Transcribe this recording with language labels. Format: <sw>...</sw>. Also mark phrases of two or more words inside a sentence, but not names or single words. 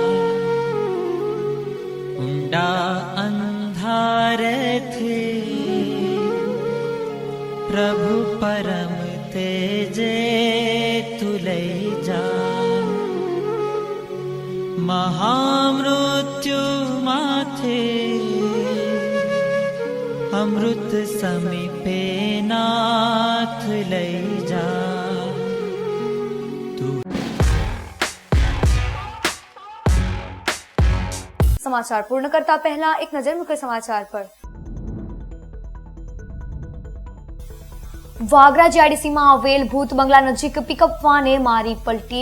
<gu>ઊંડા અંધાર થી પ્રભુ પરમ તેજે તુલઈ જા મહામૃત્યુ માથે અમૃત સમીપે નાથ લઈ જા. સમાચાર પૂર્ણ કરતા પહેલા એક નજર મુખ્ય સમાચાર પર. વાગરા જીઆઈડીસીમાં આવેલ ભૂત બંગલા નજીક પિકઅપ વાને મારી પલટી.</gu>